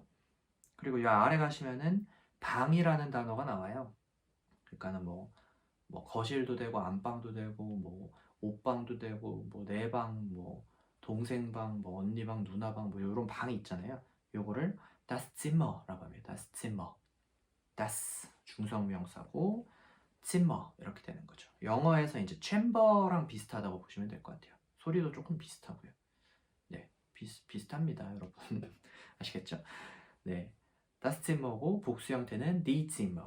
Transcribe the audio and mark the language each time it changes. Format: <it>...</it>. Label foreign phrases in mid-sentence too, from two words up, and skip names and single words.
<ko>그리고 요 아래 가시면은 방이라는 단어가 나와요. 그러니까는 뭐 거실도 되고 안방도 되고 뭐 옷방도 되고 뭐 내방 뭐 동생 방, 뭐 언니 방, 누나 방, 뭐 이런 방이 있잖아요. 요거를</ko> <de>das Zimmer</de> <ko>라고 합니다.</ko> <de>das Zimmer.</de> <ko>das 중성명사고 Zimmer 이렇게 되는 거죠. 영어에서 이제 chamber랑 비슷하다고 보시면 될 것 같아요. 소리도 조금 비슷하고요. 네, 비슷합니다, 여러분. 아시겠죠? 네,</ko> <de>das Zimmer</de> <ko>고 복수 형태는</ko> <de>die Zimmer.</de>